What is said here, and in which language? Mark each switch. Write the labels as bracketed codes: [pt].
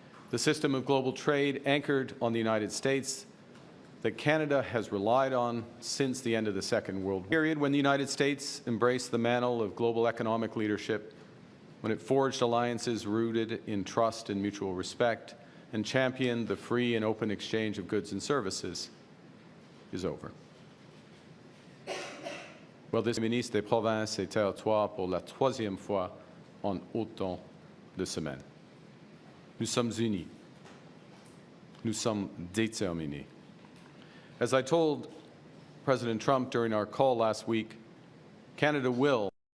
[en] The system of global trade anchored on the United States that Canada has relied on since the end of the Second World War, period when the United States embraced the mantle of global economic leadership, when it forged alliances rooted in trust and mutual respect, and championed the free and open exchange of goods and services, is over. Well, this [fr] ministre des Provinces et Territoires pour la troisième fois en autant de semaines. Nous sommes unis. Nous sommes déterminés. [en] As I told President Trump during our call last week, Canada will